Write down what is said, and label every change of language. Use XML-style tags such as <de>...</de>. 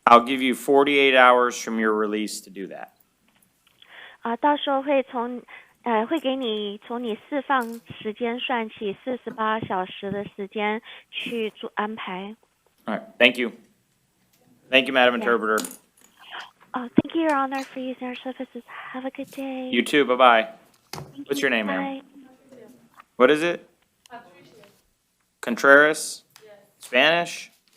<en>I'll give you 48 hours from your release to do that.</en> <zh>到时候会从会给你从你释放时间算起48小时的时间去做安排。</zh> <en>All right, thank you. Thank you, Madam Yeah. Interpreter. Thank you, Your Honor, for using our services. Have a good day. You too, bye-bye. Thank What's you. your name, ma'am? Bye. What is it? Contreras? Spanish?</en>